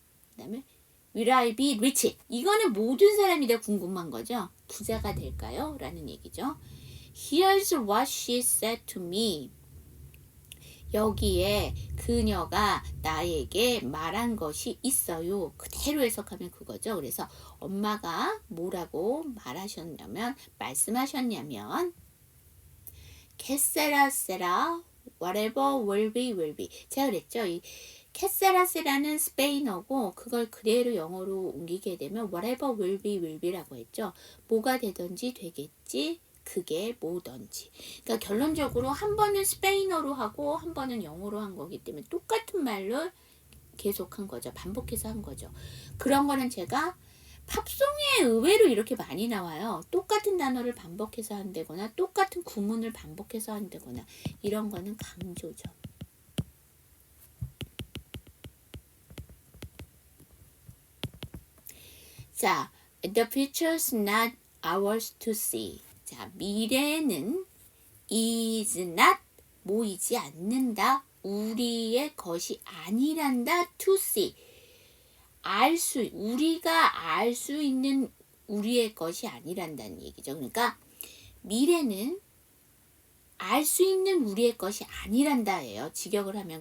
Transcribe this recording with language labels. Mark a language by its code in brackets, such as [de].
[ko] 그 다음에 [en] Will I be rich? [ko] 이거는 모든 사람이 다 궁금한 거죠. 부자가 될까요? 라는 얘기죠. [en] Here's what she said to me. [ko] 여기에 그녀가 나에게 말한 것이 있어요. 그대로 해석하면 그거죠. 그래서 엄마가 뭐라고 말씀하셨냐면 캐세라세라 [en] whatever will be. [ko] 제가 그랬죠. 이 캐세라세라는 스페인어고 그걸 그대로 영어로 옮기게 되면 [en] whatever will be [ko] 라고 했죠. 뭐가 되든지 되겠지. 그게 뭐든지. 그러니까 결론적으로 한 번은 스페인어로 하고 한 번은 영어로 한 거기 때문에 똑같은 말로 계속 한 거죠. 반복해서 한 거죠. 그런 거는 제가 팝송에 의외로 이렇게 많이 나와요. 똑같은 단어를 반복해서 한다거나 똑같은 구문을 반복해서 한다거나 이런 거는 강조죠. [en] 자, the future's not ours to see. [ko] 자, 미래는 [en] is not [ko] 모이지 않는다. 우리의 것이 아니란다. [en] to see. [ko] 우리가 알 수 있는 우리의 것이 아니란다는 얘기죠. 그러니까 미래는 알 수 있는 우리의 것이 아니란다예요. 직역을 하면.